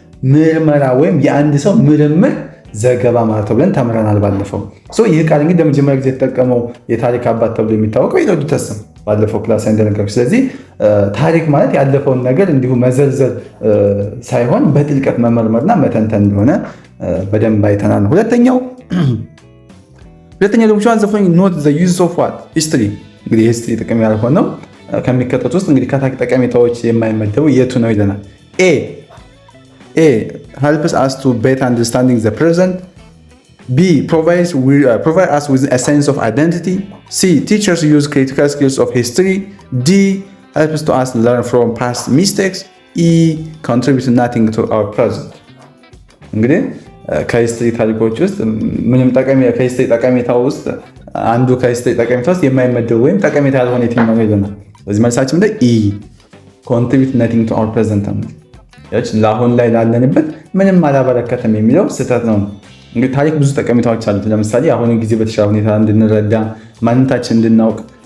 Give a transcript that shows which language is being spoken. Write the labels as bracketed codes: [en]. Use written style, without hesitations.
[am] ምርመራ ወይም የአንድ ሰው ምርምር ዘገባ ማለት ብለን ተምረናል ባለፈው። ይህ ቃል እንግዲህ ለመጀመሪያ ጊዜ የተጠቀመው የታሪክ አባት ተብሎ የሚታወቀው ሄሮዶተስ ነው ባለፈው ክላስ እንደነገርኩ። ስለዚህ ታሪክ ማለት ያለፈውን ነገር እንዲሁ መዘርዘር ሳይሆን በጥልቀት መመርመርና መተንተን እንደሆነ በደንብ አይተናል። ሁለተኛው ደግሞ [en] ኖት ዘ ዩዝ ኦፍ ዋት ሂስትሪ። [am] እንግዲህ ሂስትሪ ጥቅም ያልሆነው ከሚከተሉት ውስጥ እንግዲህ ከታሪክ ጠቀሜታዎች የማይመደቡ የቱ ነው ይለናል። [en] A helps us to better understanding the present. B provide us with a sense of identity. C teachers use critical skills of history. D helps to us learn from past mistakes. E contributes nothing to our present. [am] እንግዲህ ከሂስትሪ ታሪኮች ውስጥ ምንም ከሂስትሪ ጠቀሜታ ውስጥ አንዱ ከሂስትሪ ጠቀሜታ ውስጥ የማይመደብ ወይም ጠቀሜታ ያልሆነ የትኛው ነው ይለናል። በዚህ መልሳችን ምንድን [en] E contribute nothing to our present [am] ነው። ለአሁን ላይ ላለንበት ምንም አላበረከተም የሚለው ስህተት ነው። እንግዲህ ታሪክ ብዙ ጠቀሜታዎች አሉት። ለምሳሌ አሁንን ጊዜ በተሻለ ሁኔታ እንድንረዳ፣ ማንነታችን እንድናውቅ፣